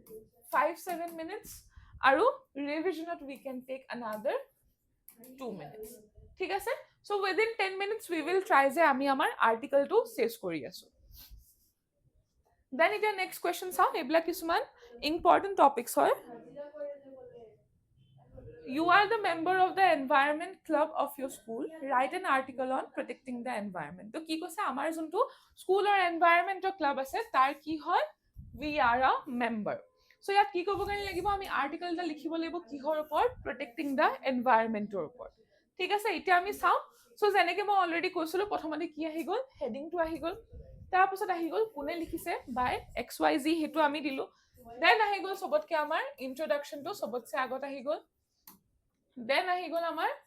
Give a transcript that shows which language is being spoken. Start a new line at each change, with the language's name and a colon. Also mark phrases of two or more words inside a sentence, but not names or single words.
English: 5-7 minutes আৰু revisionত we can take another 2 minutes
Assamese: ঠিক আছে
English: so within 10 minutes we will try
Assamese: যে আমি আমাৰ আৰ্টিকেলটো শেষ কৰি আছো
English: then
Assamese: এতিয়া
English: next question চাও
Assamese: এইবিলাক কিছুমান
English: important topics হয় You are the member of the environment club of your school. Write an article on protecting the environment.
Assamese: তো কি কৈছে আমাৰ যোনটো স্কুলৰ এনভায়ৰনমেন্টৰ ক্লাব আছে তাৰ কি হয়
English: we are a member.
Assamese: So ইয়াত কি কৰিব কাৰণে লাগিব আমি আৰ্টিকেল এটা লিখিব লাগিব কিহৰ ওপৰত
English: protecting the environmentৰ
Assamese: ওপৰত ঠিক আছে এতিয়া আমি চাও সো যেনেকৈ মই অলৰেডি কৈছিলো প্ৰথমতে কি আহি গল হেডিংটো আহি গল তাৰ পিছত আহি গল কোনে লিখিছে বাই XYZ হেতু আমি দিলো দেন আহি গল সবতকে আমাৰ ইন্ট্ৰোডাকশনটো সবতছে আগত আহি গল দেন আহি গল আমাৰ